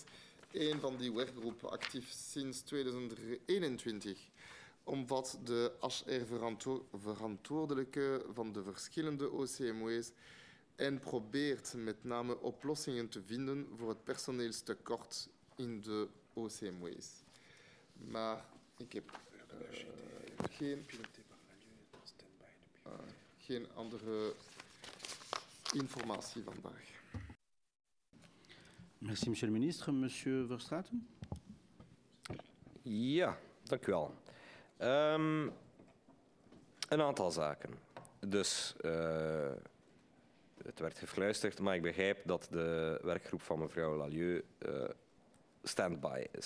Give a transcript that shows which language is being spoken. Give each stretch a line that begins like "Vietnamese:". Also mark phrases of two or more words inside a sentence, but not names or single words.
Dutch: Een van die werkgroepen, actief sinds 2021, omvat de HR-verantwoordelijke van de verschillende OCMW's en probeert met name oplossingen te vinden voor het personeelstekort in de OCMW's. Maar ik heb geen andere informatie vandaag.
French: Merci, monsieur le ministre. Monsieur Verstraeten?
Dutch: Ja, dank u wel. Een aantal zaken. Dus het werd gefluisterd, maar ik begrijp dat de werkgroep van mevrouw Lallieu stand-by is.